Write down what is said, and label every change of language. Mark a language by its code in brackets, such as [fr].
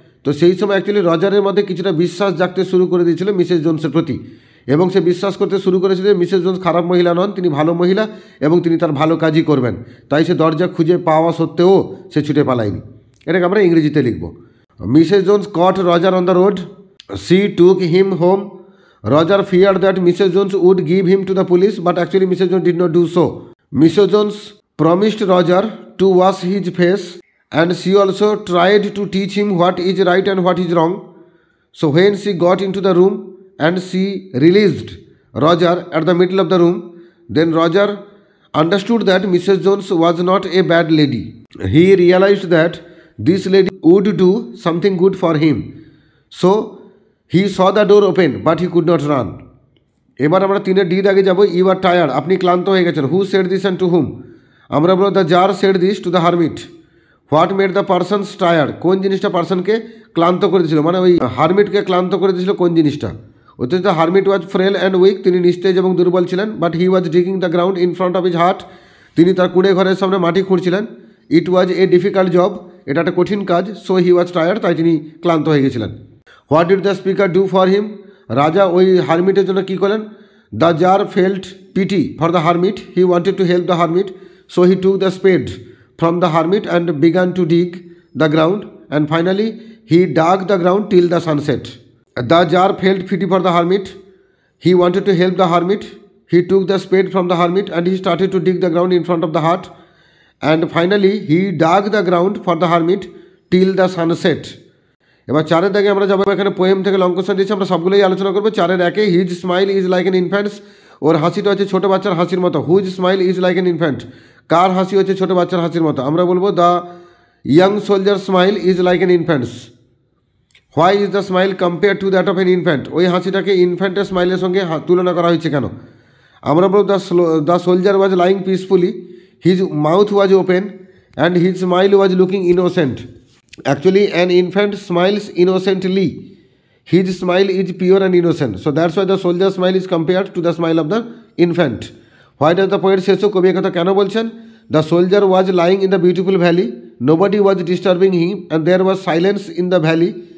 [bn] তো সেই সময় অ্যাকচুয়ালি রজারের মধ্যে কিছুটা বিশ্বাস জাগতে শুরু করে দিয়েছিল মিসেস জোন্সের প্রতি, এবং সে বিশ্বাস করতে শুরু করেছিল মিসেস জোন্স খারাপ মহিলা নন, তিনি ভালো মহিলা এবং তিনি তার ভালো কাজই করবেন। তাই সে দরজা খুঁজে পাওয়া সত্ত্বেও সে ছুটে পালায়নি। এটাকে আমরা ইংরেজিতে লিখব। [en] Mrs Jones caught Roger on the road, she took him home. Roger feared that Mrs Jones would give him to the police, but actually Mrs Jones did not do so. Mrs Jones promised Roger to wash his face, and she also tried to teach him what is right and what is wrong. So when she got into the room and she released Roger at the middle of the room, then Roger understood that Mrs. Jones was not a bad lady. He realized that this lady would do something good for him. So he saw the door open, but he could not run. [bn] এবার আমরা 3 D দাগে যাব। [en] you are tired, [bn] আপনি ক্লান্ত হয়ে গেছেন। [en] Who said this and to whom? [bn] আমরা বলব [en] The tsar said this to the hermit. What made the persons tired, [bn] কোন জিনিসটা পার্সনকে ক্লান্ত করে দিয়েছিল, মানে ওই হারমিটকে ক্লান্ত করে দিয়েছিল কোন জিনিসটা। [en] অথচ the hermit was frail and weak, [bn] তিনি নিস্তেজ এবং দুর্বল ছিলেন। [en] but he was digging the ground in front of his hut, [bn] তিনি তার কুড়ে ঘরের সামনে মাটি খুঁড়ছিলেন। [en] it was a difficult job, [bn] এটা একটা কঠিন কাজ। [en] so he was tired, [bn] তাই তিনি ক্লান্ত হয়ে গেছিলেন। [en] what did the speaker do for him, [bn] রাজা ওই হারমিটের জন্য কী করলেন। [en] The tsar felt pity for the hermit, he wanted to help the hermit, so he took the spade from the hermit and began to dig the ground, and finally he dug the ground till the sunset. The jar felt pity for the hermit, he wanted to help the hermit, he took the spade from the hermit and he started to dig the ground in front of the hut, and finally he dug the ground for the hermit till the sunset. [bn] এবার চারের দাগে আমরা যাবো, এখানে poem থেকে long question দিয়েছি, আমরা সবগুলোই আলোচনা করবো। চারের একে, [en] his smile is like an infant's, [bn] ওর হাসিটা হচ্ছে ছোটো বাচ্চার হাসির মতো। [en] whose smile is like an infant, [bn] কার হাসি হচ্ছে ছোটো বাচ্চার হাসির মতো। আমরা বলবো [en] The young soldier smile is like an infant's. Why is the smile compare to that of an infant, [bn] ওই হাসিটাকে ইনফ্যান্টের স্মাইলের সঙ্গে তুলনা করা হয়েছে কেন। আমরা বলবো [en] The soldier was lying peacefully, his mouth was open and his smile was looking innocent. Actually, an infant smiles innocently. His smile is pure and innocent. So that's why the soldier's smile is compared to the smile of the infant. Why does the poet say so? [bn] কবি একথা কেন বলছেন? [en] The soldier was lying in the beautiful valley. Nobody was disturbing him and there was silence in the valley.